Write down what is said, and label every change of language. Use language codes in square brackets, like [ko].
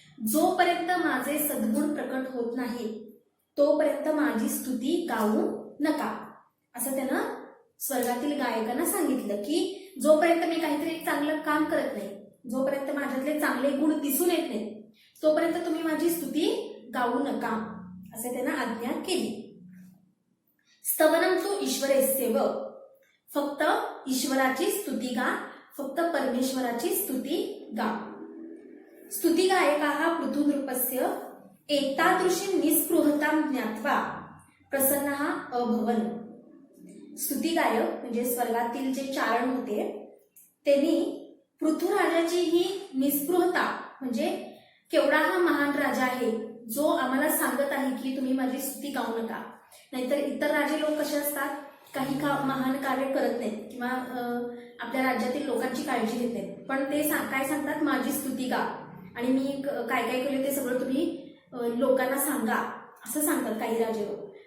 [mr] जोपर्यंत माझे सद्गुण प्रकट होत नाही तोपर्यंत माझी स्तुती गाऊ नका, असं त्यानं स्वर्गातील गायकांना सांगितलं की जोपर्यंत मी काहीतरी चांगलं काम करत नाही, जोपर्यंत माझ्यातले चांगले गुण दिसून येत नाहीत तोपर्यंत तुम्ही माझी स्तुती गाऊ नका, असे त्यानं आज्ञा केली. [sa] स्तवनम तु ईश्वरेस्यैव. [mr] फक्त ईश्वराची स्तुती गा, फक्त परमेश्वराची स्तुती गा. [sa] स्तुती गायकाः पृथुनृपस्य एतादृशी निस्पृहतां ज्ञात्वा प्रसन्नः अभवन्. [mr] स्तुती गायक म्हणजे स्वर्गातील जे चारण होते त्यांनी पृथुराजाची ही निस्पृहता, म्हणजे केवढा हा महान राजा आहे जो आम्हाला सांगत आहे की तुम्ही माझी स्तुती गाऊ नका. नाहीतर इतर राजे लोक कसे असतात, काही महान कार्य करत नाहीत किंवा आपल्या राज्यातील लोकांची काळजी घेत नाहीत, पण ते काय सांगतात, माझी स्तुती गा आणि मी काय काय केले ते सगळं तुम्ही लोकांना सांगा, असं सांगतात काही राजे लोक.